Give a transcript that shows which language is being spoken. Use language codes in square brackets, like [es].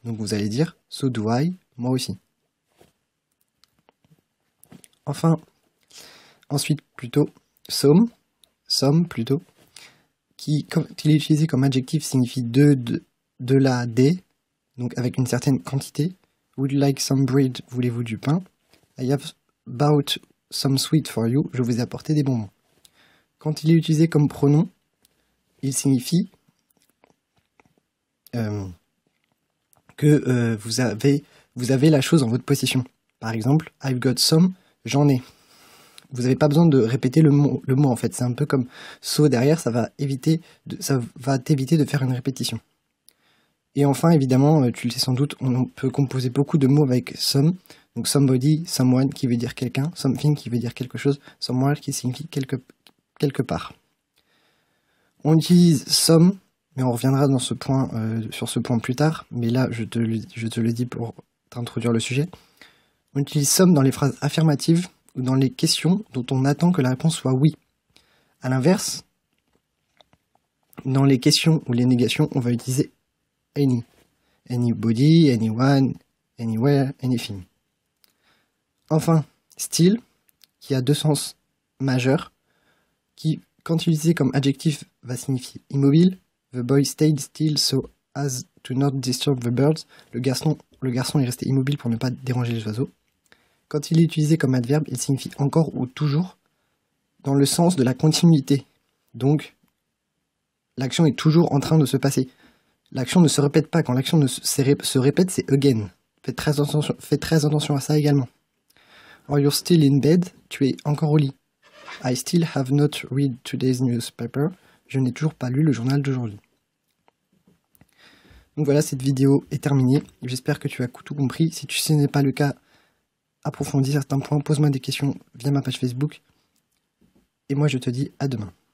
[fr] Donc vous allez dire, [en] so do I, [fr] moi aussi. Enfin, ensuite plutôt, some plutôt, qui, quand il est utilisé comme adjectif, signifie de la, des, donc avec une certaine quantité. [en] Would you like some bread? [fr] Voulez-vous du pain? [en] I have bought some sweet for you. [fr] Je vous ai apporté des bonbons. Quand il est utilisé comme pronom, il signifie que vous avez la chose en votre possession. Par exemple, [en] I've got some, [fr] j'en ai. Vous n'avez pas besoin de répéter le mot en fait. C'est un peu comme so derrière, ça va t'éviter de faire une répétition. Et enfin, évidemment, tu le sais sans doute, on peut composer beaucoup de mots avec some. Donc somebody, someone qui veut dire quelqu'un, something qui veut dire quelque chose, somewhere qui signifie quelque part. On utilise some, mais on reviendra dans ce point, sur ce point plus tard. Mais là, je te le dis pour t'introduire le sujet. On utilise some dans les phrases affirmatives ou dans les questions dont on attend que la réponse soit oui. A l'inverse, dans les questions ou les négations, on va utiliser any. [en] Anybody, anyone, anywhere, anything. [fr] Enfin, still, qui a deux sens majeurs, qui quand utilisé comme adjectif, va signifier immobile. [en] The boy stayed still so as to not disturb the birds. [fr] Le garçon est resté immobile pour ne pas déranger les oiseaux. Quand il est utilisé comme adverbe, il signifie encore ou toujours dans le sens de la continuité. Donc, l'action est toujours en train de se passer. L'action ne se répète pas. Quand l'action se répète, c'est again. Faites très attention à ça également. [en] Or you're still in bed. [fr] Tu es encore au lit. [en] I still have not read today's newspaper. [fr] Je n'ai toujours pas lu le journal d'aujourd'hui. Donc voilà, cette vidéo est terminée. J'espère que tu as tout compris. Si ce n'est pas le cas, approfondis certains points, pose-moi des questions via ma page Facebook. Et moi, je te dis à demain.